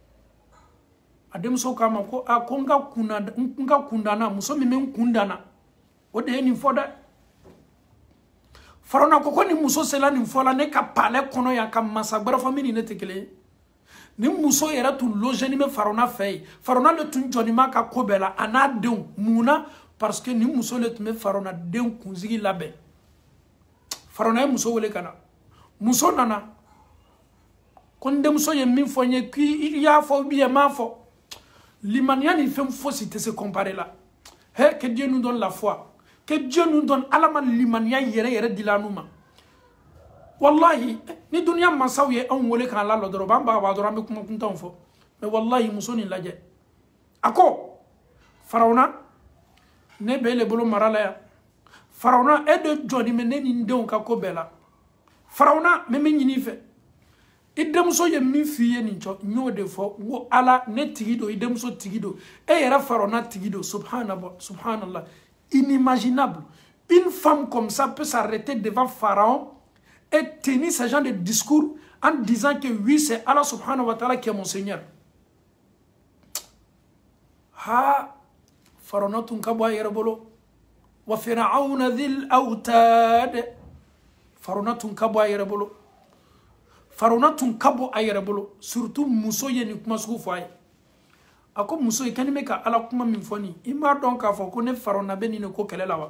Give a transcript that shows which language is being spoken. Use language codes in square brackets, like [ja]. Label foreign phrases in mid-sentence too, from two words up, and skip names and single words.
[bm] a denmuso k'a ma ko ko n ka kundana muso min bɛ n kundana o de ye nin fɔ dɛ Faraona ko ni muso sela nin fɔ la ne ka palais kɔnɔ yan ka masa wɛrɛ fɔ min ni ne tɛ kelen ye ni muso yɛrɛ tun logeni bɛ Faraona fɛ yen Faraona le tun jɔni ma ka ko bɛɛ la a n'a denw mun na parce que ni muso le tun bɛ Faraona den kunsigi labɛn Faraona ye muso wele ka na muso nana ko n denmuso ye min fɔ n ye k'i y'a fɔ ou bien m'a fɔ limaniya ni fɛn fosi tɛ se comparer la [fr] que Dieu nous donne la foi que Dieu nous donne [bm] Ala ma limaniya yɛrɛ dila an ma wallahi ni duniya masaw ye anw wele k'an lalɔ dɔrɔn b'an baga dɔrɔn an bɛ kuma kuntanw fɔ mais wallahi muso nin lajɛ a ko Faraona ne bɛ le bolo mara la yan Faraona e de jɔni bɛ ne ni n denw ka ko bɛɛ la Faraona n bɛ min ɲini i fɛ i denmuso ye min f'i ye nin n y'o de fɔ n ko Ala ne tigi don i denmuso tigi don e yɛrɛ Faraona tigi don subhanallah [fr] inimaginable une femme comme ça peut s'arrêter devant Pharaon et tenir ce genre de discours en disant que oui, c'est Allah [ar] subhanahu wa ta'ala [fr] qui est mon Seigneur. [bm] Ha, Faraona tun ka bɔ a yɛrɛ bolo. [ar] وفرعون ذي الأوتاد. [bm] Faraona tun ka bɔ a yɛrɛ bolo. Faraona tun ka bɔ a yɛrɛ bolo. Surtout muso ye nin kuma sugu fɔ a ye. A ko muso i kani bɛ ka Ala kuma min fɔ nin i m'a dɔn k'a fɔ ko ne Faraona bɛ nin ko kɛlɛ la wa?